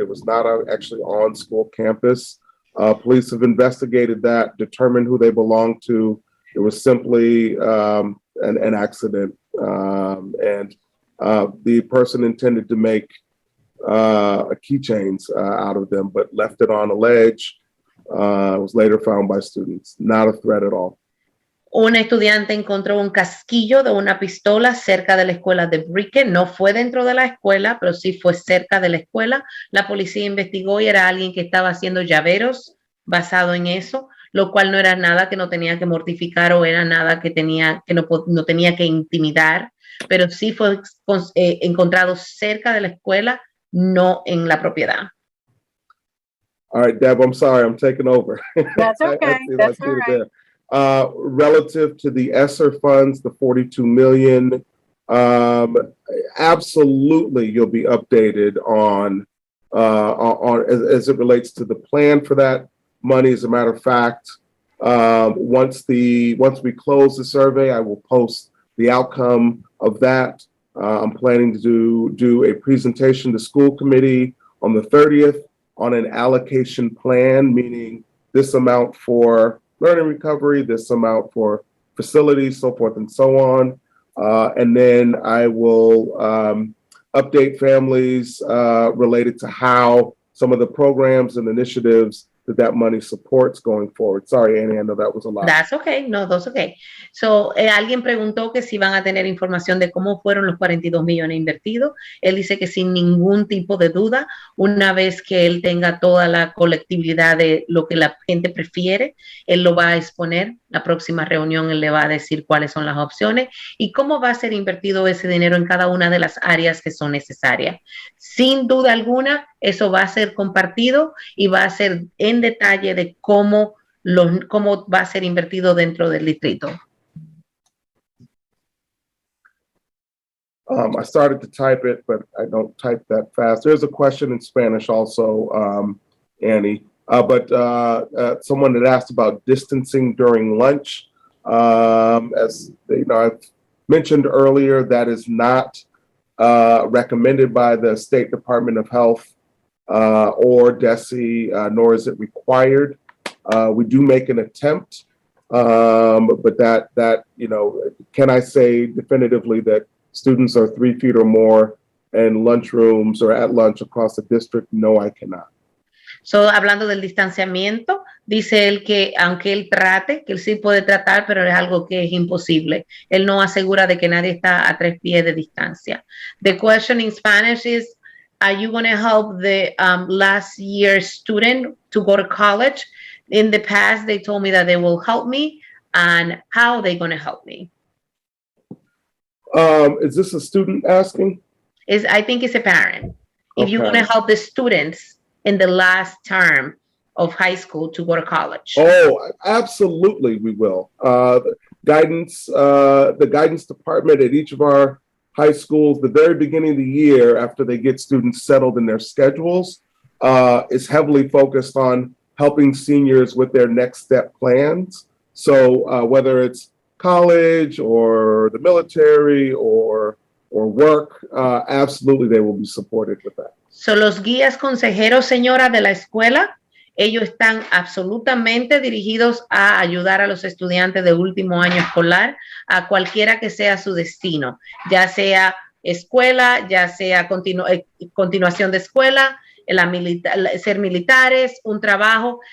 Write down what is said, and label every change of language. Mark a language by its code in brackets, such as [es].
[en] It was not actually on school campus. Police have investigated that, determined who they belonged to. It was simply an accident, and the person intended to make keychains out of them, but left it on a ledge. It was later found by students. Not a threat at all. [es] Un estudiante encontró un casquillo de una pistola cerca de la escuela de Brickell. No fue dentro de la escuela, pero sí fue cerca de la escuela. La policía investigó y era alguien que estaba haciendo llaveros basado en eso, lo cual no era nada que no tenía que mortificar o era nada que no tenía que intimidar, pero sí fue encontrado cerca de la escuela, no en la propiedad. [en] All right, Deb, I'm sorry, I'm taking over. That's okay. That's all right. Relative to the ESSER funds, the 42 million, absolutely you'll be updated on as it relates to the plan for that money. As a matter of fact, once we close the survey, I will post the outcome of that. I'm planning to do a presentation to school committee on the 30th on an allocation plan, meaning this amount for learning recovery, this amount for facilities, so forth and so on. And then I will update families related to how some of the programs and initiatives that money supports going forward. Sorry, Annie, I know that was a lot. That's okay. No, that's okay. [es] So, alguien preguntó que si van a tener información de cómo fueron los 42 millones invertidos. Él dice que sin ningún tipo de duda, una vez que él tenga toda la colectividad de lo que la gente prefiere, él lo va a exponer. La próxima reunión él le va a decir cuáles son las opciones y cómo va a ser invertido ese dinero en cada una de las áreas que son necesarias. Sin duda alguna, eso va a ser compartido y va a ser en detalle de cómo va a ser invertido dentro del distrito. [en] I started to type it, but I don't type that fast. There's a question in Spanish also, Annie. But someone had asked about distancing during lunch. As you know, I've mentioned earlier, that is not recommended by the State Department of Health or DESE, nor is it required. We do make an attempt, but that you know, can I say definitively that students are 3 feet or more in lunchrooms or at lunch across the district? No, I cannot. [es] So, hablando del distanciamiento, dice él que aunque él trate, que él sí puede tratar, pero es algo que es imposible. Él no asegura de que nadie está a 3 pies de distancia. [en] The question in Spanish is, are you going to help the last year student to go to college? In the past, they told me that they will help me, and how are they going to help me? Is this a student asking? I think it's a parent. If you want to help the students in the last term of high school to go to college. Oh, absolutely, we will. The guidance department at each of our high schools, the very beginning of the year, after they get students settled in their schedules, is heavily focused on helping seniors with their next step plans. So whether it's college or the military or work, absolutely they will be supported with that. [es] So los guías consejeros, señora, de la escuela, ellos están absolutamente dirigidos a ayudar a los estudiantes de último año escolar a cualquiera que sea su destino, ya sea escuela, ya sea continuación de escuela, ser militares, un trabajo.